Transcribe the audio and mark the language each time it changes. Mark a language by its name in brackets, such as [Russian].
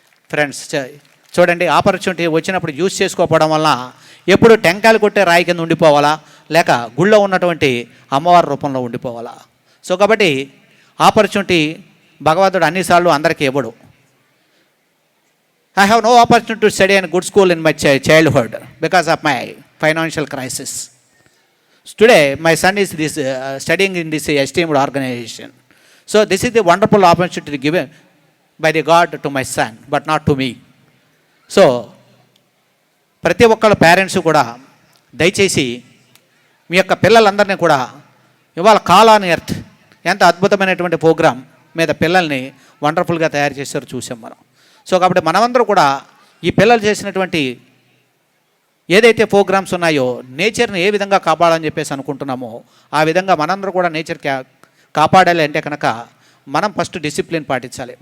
[Telugu] Friends చూడండి, opportunity వచ్చినప్పుడు use చేసుకోకపోవడం వల్ల ఎప్పుడు టెంకాయలు కొట్టే రాయి కింద ఉండిపోవాలా, లేక గుళ్ళో ఉన్నటువంటి అమ్మవారి రూపంలో ఉండిపోవాలా? సో కాబట్టి ఆపర్చునిటీ భగవంతుడు అన్నిసార్లు అందరికీ ఇవ్వడు. [English] I have no opportunity to study in good school in my childhood because of my financial crisis. Today my son is studying in this esteemed organization. So this is the wonderful opportunity given by the God to my son, but not to me. [Telugu] So ప్రతి ఒక్కళ్ళ parents కూడా దయచేసి మీ యొక్క పిల్లలందరినీ కూడా ఇవాళ call on earth ఎంత అద్భుతమైనటువంటి ప్రోగ్రాం మీద పిల్లల్ని వండర్ఫుల్గా తయారు చేశారో చూసాం మనం. సో కాబట్టి మనమందరూ కూడా ఈ పిల్లలు చేసినటువంటి ఏదైతే ప్రోగ్రామ్స్ ఉన్నాయో నేచర్ని ఏ విధంగా కాపాడాలని చెప్పేసి అనుకుంటున్నామో ఆ విధంగా మనందరూ కూడా నేచర్ కాపాడాలి అంటే కనుక మనం ఫస్ట్ డిసిప్లిన్ పాటించాలి.